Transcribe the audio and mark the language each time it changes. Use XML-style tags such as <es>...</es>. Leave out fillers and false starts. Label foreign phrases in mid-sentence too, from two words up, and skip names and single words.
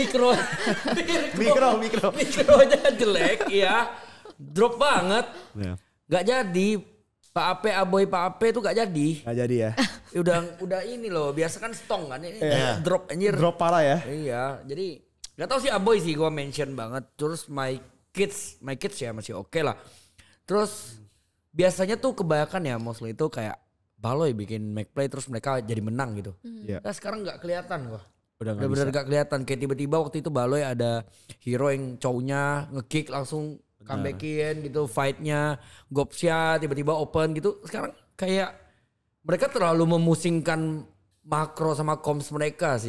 <id>Mikronya jelek ya. Drop banget.</id> <en>Yeah.</en> <id>Gak jadi. Pak Ape, Aboy Pak Ape tuh gak jadi. Gak jadi ya. Udah ini loh. Biasa kan stong kan. Ini drop anjir. Drop parah ya. Iya. Jadi gak tahu sih Aboy sih gua mention banget. Terus</id> <en>my kids</en> <id>ya masih oke lah. Terus biasanya tuh kebanyakan ya mostly itu kayak Baloy bikin</id> <en>make play</en> <id>terus mereka jadi menang gitu.</id> <en>Yeah.</en> <id>Nah sekarang gak kelihatan gua. Udah Bener-bener gak kelihatan. Kayak tiba-tiba waktu itu Baloy ada hero yang cowoknya nge-kick langsung comebackin gitu. Fightnya Gopsya tiba-tiba open gitu. Sekarang kayak mereka terlalu memusingkan makro sama comms mereka sih.</id>